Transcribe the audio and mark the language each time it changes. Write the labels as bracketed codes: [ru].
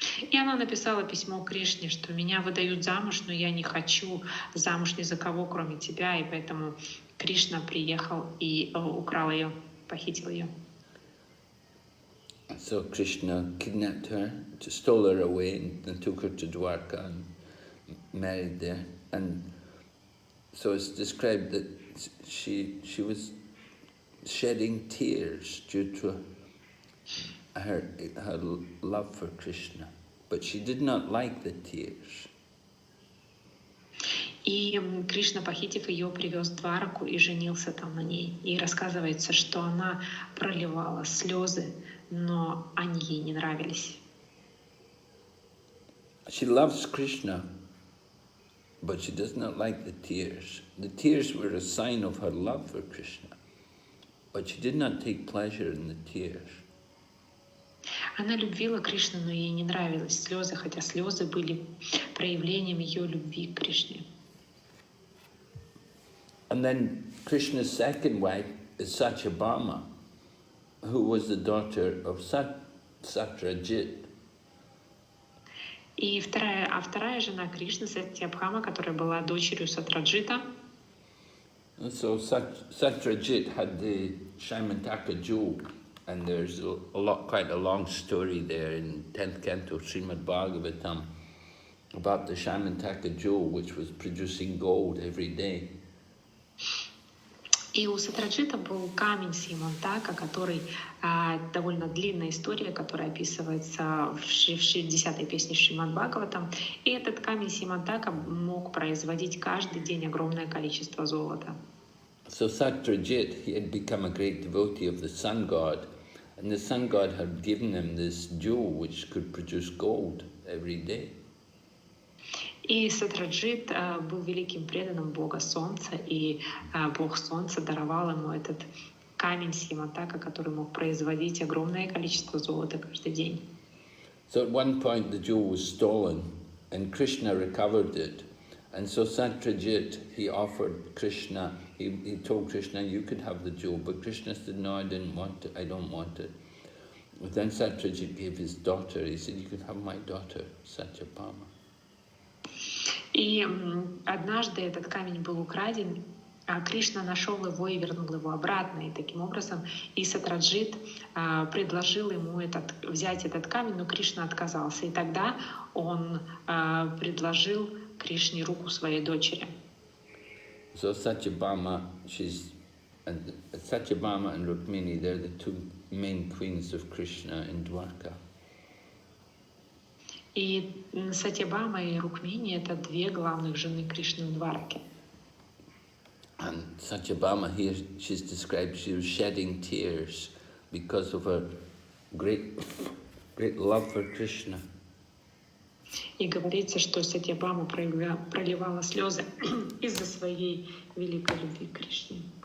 [ru] И она написала письмо Кришне, что меня выдают замуж, но я не хочу замуж ни за кого, кроме тебя, и поэтому Кришна приехал и украл ее, похитил ее. [en] So Krishna kidnapped her, stole her away and took her to Dwarka and married there. And so it's described that she was shedding tears due to her love for Krishna, but she did not like the tears. [ru] И Кришна, похитив ее, привез в Двараку и женился там на ней. И рассказывается, что она проливала слезы, но они ей не нравились. [en] She loves Krishna, but she does not like the tears. The tears were a sign of her love for Krishna, but she did not take pleasure in the tears. [ru] Она любила Кришну, но ей не нравились слезы, хотя слезы были проявлением ее любви к Кришне. [en] And then Krishna's second wife is Satyabhama, who was the daughter of Satyajit. [ru] И вторая жена Кришны, Сатьябхама, которая была дочерью Сатраджита. [en] So Satyajit had the Shaimantaka jewel, and there's quite a long story there in 10th canto Srimad Bhagavatam about the Shaimantaka jewel, which was producing gold every day. [ru] И у Сатраджита был камень Симантака, который довольно длинная история, которая описывается в 10-й песне Шримад Бхагаватам. И этот камень Симантака мог производить каждый день огромное количество золота. [en] So Satyajit, he had become a great devotee of the sun god, and the sun god had given him this jewel which could produce gold every day. [ru] И Сатраджит был великим преданным Бога Солнца, и Бог Солнца даровал ему этот камень Симантака, который мог производить огромное количество золота каждый день. [en] So at one point the jewel was stolen, and Krishna recovered it. And so Satyajit, he offered Krishna, he told Krishna, you could have the jewel, but Krishna said, no, I didn't want it, I don't want it. But then Satyajit gave his daughter, he said, you can have my daughter, Satyabhama. [ru] И однажды этот камень был украден, а Кришна нашел его и вернул его обратно. И таким образом и Сатраджит предложил ему взять этот камень, но Кришна отказался. И тогда он предложил Кришне руку своей дочери. [en] So Satyabhama and Rukmini, they're the two main queens of Krishna in Dwarka. [ru] И Сатьябама и Рукмини — это две главных жены Кришны в Двараке. [en] And Satyabhama here, she's described, she was shedding tears because of her great love for Krishna. [ru] И говорится, что Сатьябама проливала слезы из-за своей великой любви к Кришне.